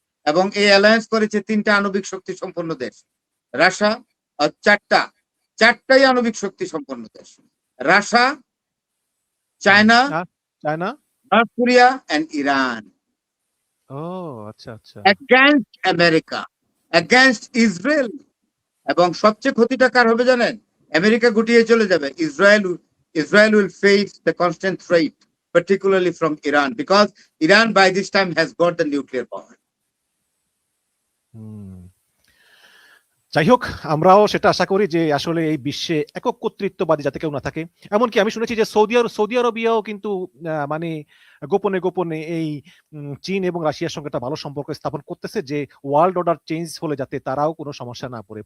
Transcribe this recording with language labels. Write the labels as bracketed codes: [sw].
[bn] এবং এই অ্যালায়েন্স করেছে 3টা আণবিক শক্তি সম্পন্ন দেশ। রাশিয়া, চারটাই আণবিক শক্তি সম্পন্ন দেশ। Russia, China, north Korea and Iran. আচ্ছা আচ্ছা। against America, against Israel. এবং সবচেয়ে ক্ষতিটা কার হবে জানেন? আমেরিকা গুটিয়ে চলে যাবে। [en] Israel will face the constant threat, particularly from Iran, because Iran by this time has got the nuclear power. [bn] যাই হোক, আমরাও সেটা আশা করি যে আসলে এই বিশ্বে একক কর্তৃত্ববাদী যাতে কেউ না থাকে। এমনকি আমি শুনেছি যে সৌদি আরবিয়াও কিন্তু মানে গোপনে গোপনে এই চীন এবং রাশিয়ার সঙ্গে একটা ভালো সম্পর্ক স্থাপন করতেছে, যে ওয়ার্ল্ড অর্ডার চেঞ্জ হলে যাতে তারাও কোনো সমস্যা না পড়ে।